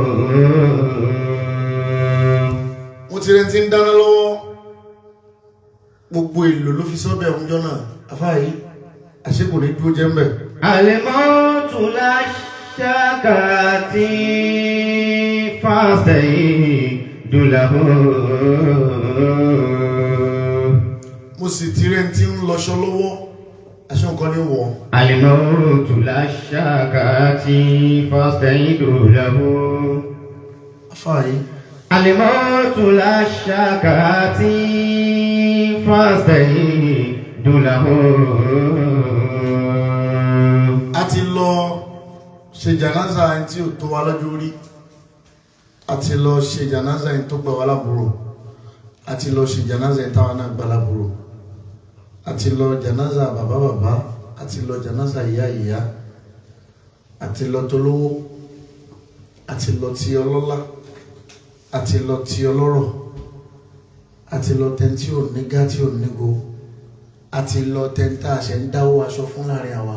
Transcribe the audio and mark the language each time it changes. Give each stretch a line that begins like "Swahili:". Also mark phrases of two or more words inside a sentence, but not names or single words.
Yoruba: Mo ti rẹ̀ ti ń dáná lọ́wọ́, gbogbo èlò ló fi sọ́bẹ̀ ọjọ́ náà, afáyí àṣẹ́kù ní dúró jẹ́ mbẹ̀.
Arabic: الموتُ لاشكّ آتٍ فاستعدّ له.
Yoruba: Mo sì ti rẹ̀ ti ń lọ́ṣọ́ lọ́wọ́, aṣọ nǹkan ní wọ̀.
Arabic: الموتُ لاشكّ آتٍ فاستعدّ له.
Yoruba: Afáyí
Arabic: الموتُ لاشكّ آتٍ فاستعدّ له.
Yoruba: a ti lọ ṣe jànáza ẹni tí ò tó wa lọ́jọ́ orí, a ti lọ ṣe jànáza ẹni tó gbà wá lábúrò, a ti lọ ṣe jànáza ẹni táwa náà gbà lábúrò, a ti lọ jànáza bàbá bàbá, a ti lọ jànáza ìyá ìyá, a ti lọ tolówó, a ti lọ ti ọlọ́lá, a ti lọ ti ọlọ́rọ̀, a ti lọ tẹ́ni tí ò ní gá tí ò ní go, a ti lọ tẹ́ni tá a ṣe ń dáwó aṣọ fún láàrin àwa.